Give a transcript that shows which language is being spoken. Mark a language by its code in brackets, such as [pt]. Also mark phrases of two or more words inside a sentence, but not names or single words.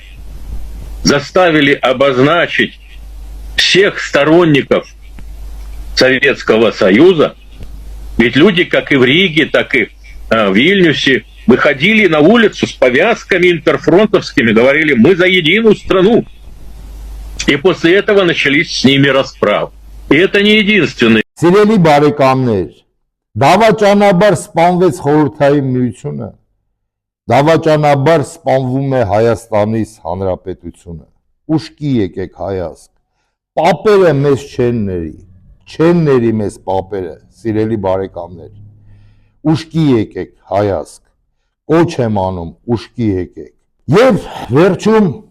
[ru] Заставили обозначить всех сторонников Советского Союза, ведь люди, как и в Риге, так и в Вильнюсе, выходили на улицу с повязками интерфронтовскими, говорили, мы за единую страну. И после этого начались с ними расправы. И это не единственный. [hy] Սիրելի բարեկամներ, դավաճանաբար սպանվեց խորհրդային միությունը, դավաճանաբար սպանվում է Հայաստանից Հանրապետությունը, ուշքի եկեք հայազգ, պապերը մեզ չեն ների մեզ պապերը, սիրելի բարեկամներ, ուշքի եկեք հայազգ, կոչ եմ անում, ուշքի եկեք, և վերջում